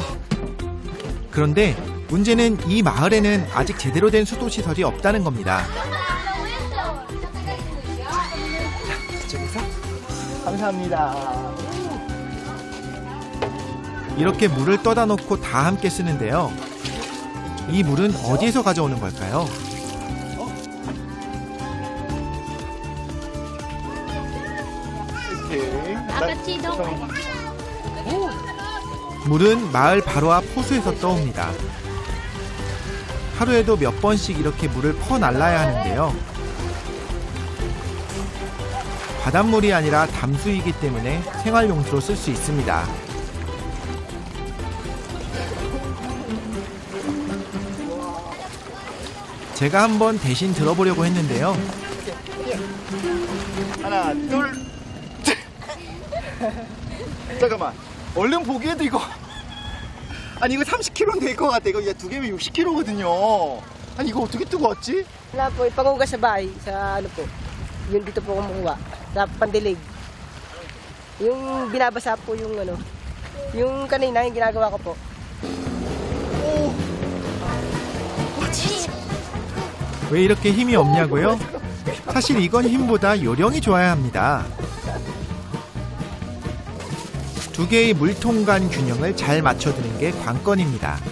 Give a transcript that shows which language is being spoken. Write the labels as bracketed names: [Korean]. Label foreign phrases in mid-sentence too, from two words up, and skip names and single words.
[Korean] 그런데 문제는 이 마을에는 아직 제대로 된 수도시설이 없다는 겁니다. 감사합니다. 이렇게 물을 떠다 놓고 다 함께 쓰는데요. 이 물은 어디에서 가져오는 걸까요? [Filipino] Apat daw. [Korean] 물은 마을 바로 앞 호수에서 떠옵니다. 하루에도 몇 번씩 이렇게 물을 퍼날라야 하는데요. 바닷물이 아니라 담수이기 때문에 생활용수로 쓸 수 있습니다. 제가 한번 대신 들어보려고 했는데요. 하나, 둘, 잠깐만. 얼른 보기에도 이거 아니 이거 30kg 될 것 같아. 이거 2개면 60kg거든요. 아니 이거 어떻게 뜨고 왔지? [Filipino] Wala po, ipangugas sa bahay, sa ano po. Yung dito po kumukuha, sa pandilig. Yung binabasa po yung ano, yung kanina, yung ginagawa ko po. [Korean] 왜 이렇게 힘이 없냐고요? 사실 이건 힘보다 요령이 좋아야 합니다. 2개의 물통 간 균형을 잘 맞춰두는 게 관건입니다.